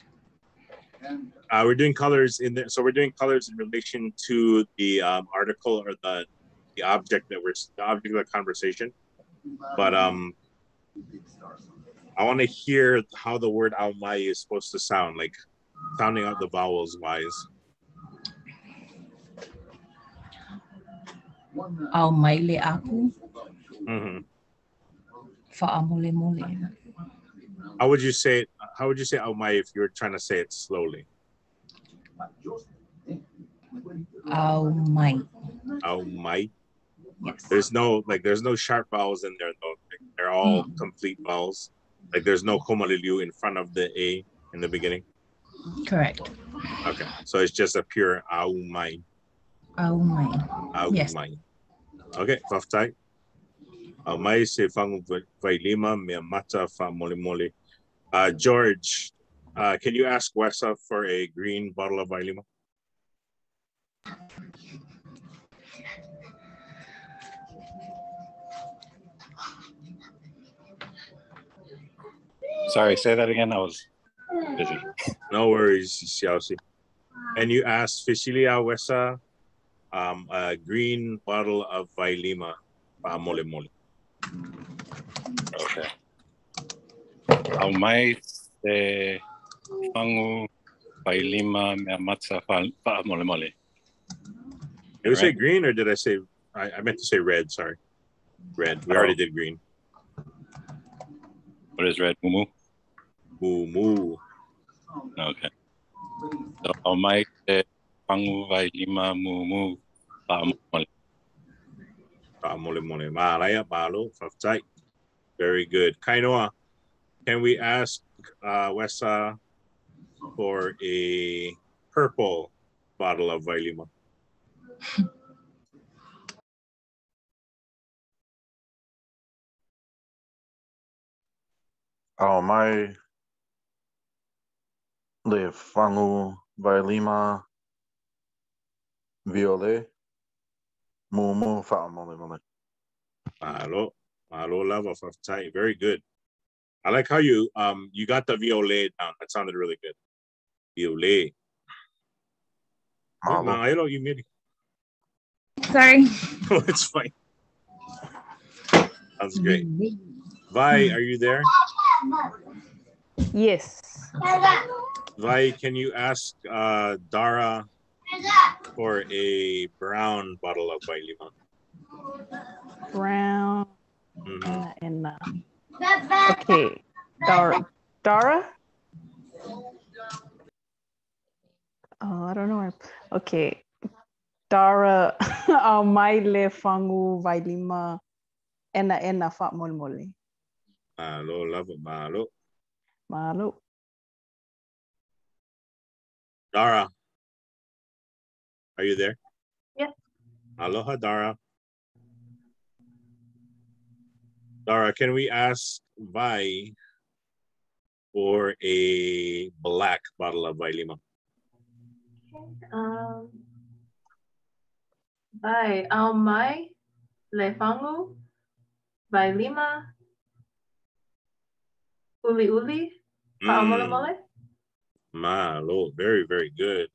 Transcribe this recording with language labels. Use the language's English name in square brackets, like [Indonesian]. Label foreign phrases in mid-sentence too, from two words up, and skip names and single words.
[English] We're doing colors in there. So we're doing colors in relation to the article or the object that the object of the conversation. But I want to hear how the word aumai is supposed to sound, like sounding out the vowels wise. [Samoan] Aumaile aku. Mm-hmm. Fa'amole mole. [English] How would you say it? How would you say aumai if you were trying to say it slowly? [Samoan] Aumai. Aumai. [English] Yes. There's no sharp vowels in there though. Like, they're all complete vowels. Like there's no komaliliu in front of the a in the beginning. Correct. Okay, so it's just a pure aumai. [Samoan] Aumai. Aumai. [English] Yes. Okay, faftai. [Samoan] Aumai se fangu Vailima me mata fa mole mole. [English] George, can you ask Wessa for a green bottle of Vailima? Sorry, say that again. I was busy. No worries, Xiaoxi. And you asked Fisilia Wessa a green bottle of Vailima [Samoan] pa mole mole. [English] Okay. [Samoan] Aumai se fangu Vailima me mata fa'a mole mole. [English] Did we say green or did I say, I meant to say red, sorry. Red, we already did green. What is red? [Samoan] Mumu? Mumu. [English] Okay. [Samoan] So aumai se fangu Vailima mumu fa'a mole. Pa mole mole. Malaya, malo, faftai. [English] Very good. Kainoa, can we ask Wessa for a purple bottle of Vailima? [Samoan] Aumai le fangu Vailima violet mumu fa'a mole mole. [Hawaiian] Mahalo. Mahalo [Samoan] lava fatai. [English] Very good. I like how you got the viole down. That sounded really good. Viole. [Hawaiian] Mahalo. [English] You made it. Sorry. Oh, it's fine. Sounds great. Vi, are you there? Yes. Vi, can you ask Dara for a brown bottle of Vailima? Brown. Mm-hmm. Okay. Dara? Oh, I don't know. Okay. [Samoan] Dara, au mai le fangu Vailima ena fat mole. [Hawaiian] Mahalo, [English] love it. Mahalo. [Hawaiian] Mahalo. [English] Dara, are you there? Yeah. [Hawaiian] Aloha, Dara. [English] Dara, can we ask Vi for a black bottle of Vailima? Bye. [Samoan] Au mai le fangu Vailima uli mole mole. [Hawaiian] Mahalo, [English] very, very good.